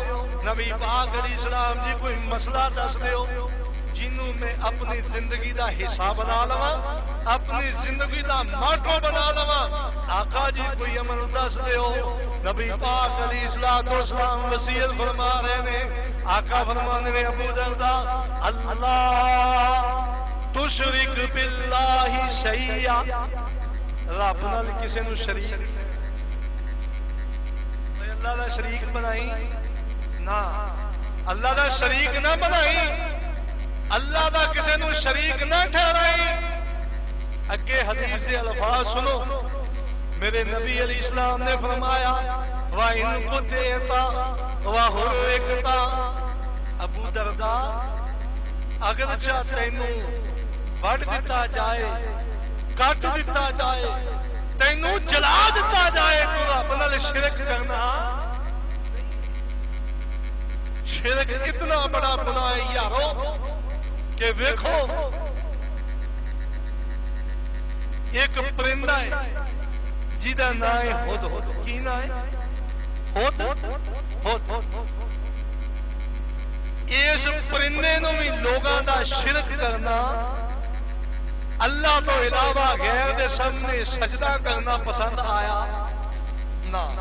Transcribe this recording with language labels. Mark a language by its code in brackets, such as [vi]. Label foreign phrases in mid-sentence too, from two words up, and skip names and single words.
[pa] نبی پاک [ar] علیہ السلام [pa] جی کوئی مسئلہ دس دیو جنہوں میں اپنی زندگی دا حصہ بنا لواں، اپنی زندگی دا ماٹو بنا لواں. آقا جی کوئی عمل دس دیو. نبی پاک [ar] علیہ السلام [pa] وصیت فرما رہے ہیں. آقا فرمانے نے ابو دردہ [ar] اللہ تشرک باللہ شیئا، [pa] رب نال کسے نو شریک اللہ دا شریک بنائی نہ، اللہ دا شریک نہ بنائی، اللہ دا کسے نو شریک نہ ٹھہرائی. اگے حدیث سے الفاظ سنو، میرے نبی [ar] علیہ السلام [pa] نے فرمایا [ar] وَإِن قُطِعْتَ وَحُرِقْتَ، [pa] ابو درداء اگرچہ تینوں وڈ دیتا جائے، کٹ دیتا جائے، تینوں جلا دیتا جائے، تو رب نال شرک کرنا، شرک اتنا بڑا گناہ ہے یارو کہ ویکھو ایک پرندہ ہے جیدہ نام ہے ہدہد، کی نام ہے ہدہد، اس پرندے نو بھی لوگاں دا شرک کرنا، اللہ تو علاوہ غیر دے سامنے سجدہ کرنا پسند آیا نہ۔